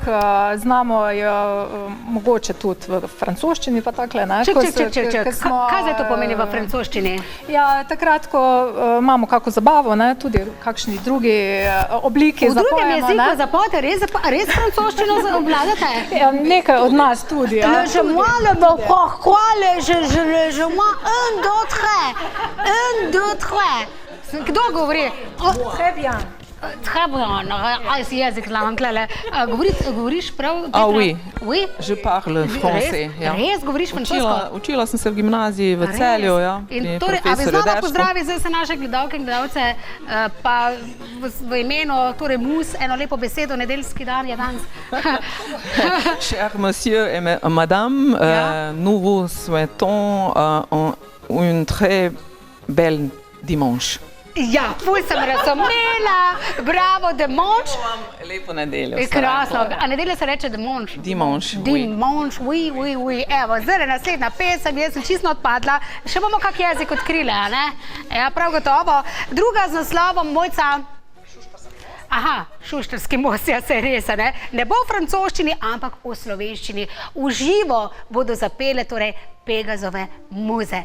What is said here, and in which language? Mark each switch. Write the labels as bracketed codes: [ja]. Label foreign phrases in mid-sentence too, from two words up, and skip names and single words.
[sl] Znamo jo mogoče tudi v francoščini pa takle. Ček. Kaj zdaj to pomeni v francoščini? Ja, takrat, ko imamo kako zabavo, tudi kakšni drugi obliki zapojemo. V drugem jeziku zapojete, res francoščino obvladate? Nekaj od nas tudi. [fr] Je moi le pourquoi je moi un d'autre. [sl] Kdo govori? [fr] Très bien. [sl] Jezik znam, govoriš prav? [fr] Oui, je parle français. [sl] Res govoriš francosko? Učila sem se v gimnaziji v Celju, pri A bi profesorju znala Dečku. pozdraviti zdaj se naše gledalke in gledalce, pa v imenu Mus, eno lepo besedo, nedeljski dan je danes. [fr] Chers monsieur et madame, nous vous souhaitons un très bel dimanche. [sl] Ja, ful sem razumela, bravo, dimanche. Lepo nedeljo. Krasno, a nedelja se reče dimanche? Dimanche, [fr] Dimanche, oui. [sl] Evo, zdaj je naslednja pesem, jaz sem čisto odpadla, še bomo kak jezik odkrili, a ne? Ja, prav gotovo. Druga z naslovom Mojca. Aha, Šuštarski most, ja se res, ne? Ne bo v francoščini, ampak v slovenščini. V živo bodo zapele torej Pegazove muze.